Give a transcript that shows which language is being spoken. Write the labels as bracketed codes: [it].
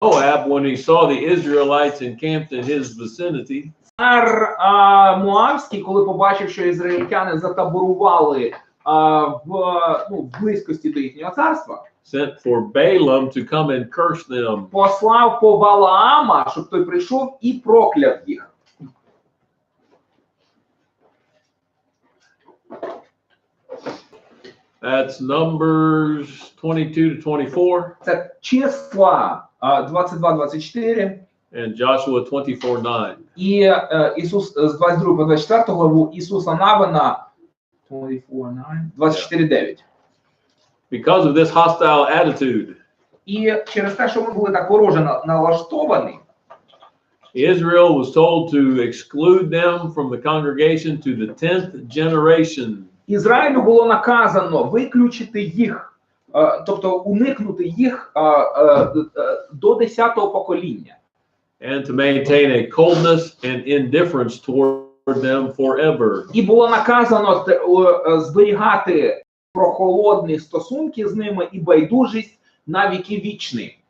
[en] Moab, when he saw the Israelites encamped in his vicinity, [uk] Цар Моавський, коли побачив, що ізраїльтяни затаборували в близькості до їхнього царства, [en] sent for Balaam to come and curse them. [uk] Послав по Валаама, щоб той прийшов і прокляв їх. [en] That's Numbers 22 to 24. [uk] Це числа 22-24. [en] And Joshua 24:9. [uk] І Ісус з 22 по 24 главу Ісуса Навина 24:9. [en] Because of this hostile attitude, [uk] І через те, що ми були так вороже налаштовані, [en] Israel was told to exclude them from the congregation to the 10th generation. [uk] Ізраїлю було наказано виключити їх, тобто уникнути їх до 10-го покоління. [en] And to maintain a coldness and indifference toward them forever. [uk] І було наказано зберігати прохолодні стосунки з ними і байдужість на віки вічні.